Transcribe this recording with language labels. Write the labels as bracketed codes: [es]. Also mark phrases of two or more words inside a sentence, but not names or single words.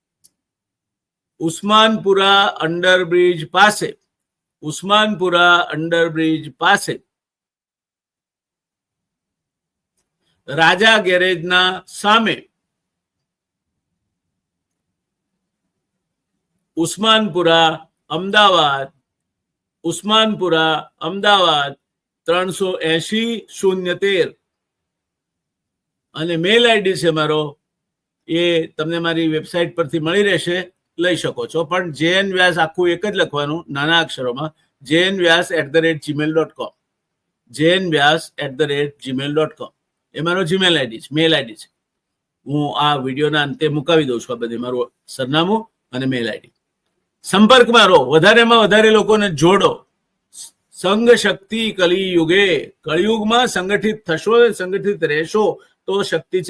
[gu] ઉસ્માનપુરા અંડરબ્રિજ પાસે, ઉસ્માનપુરા અંડરબ્રિજ પાસે, રાજા ગેરેજના સામે, ઉસ્માનપુરા અમદાવાદ, ઉસ્માનપુરા અમદાવાદ 380-013. અને [en] mail ID [gu] છે મારો, એ તમને મારી વેબસાઇટ પરથી મળી રહેશે, લઈ શકો છો. પણ JN વ્યાસ આખું એક જ લખવાનું નાના અક્ષરોમાં, jnvyas@gmail.com, jnvyas@gmail.com. એ મારો જીમેલ આઈડી છે, [en] mail ID [gu] છે. હું આ વિડીયોના અંતે મુકાવી દઉં છું આ બધી મારું સરનામું અને [en] mail ID. [gu] સંપર્કમાં રહો, વધારેમાં વધારે લોકોને જોડો, સંઘ શક્તિ કલિયુગે, કળિયુગમાં સંગઠિત થશો, સંગઠિત રહેશો તો શક્તિ છે.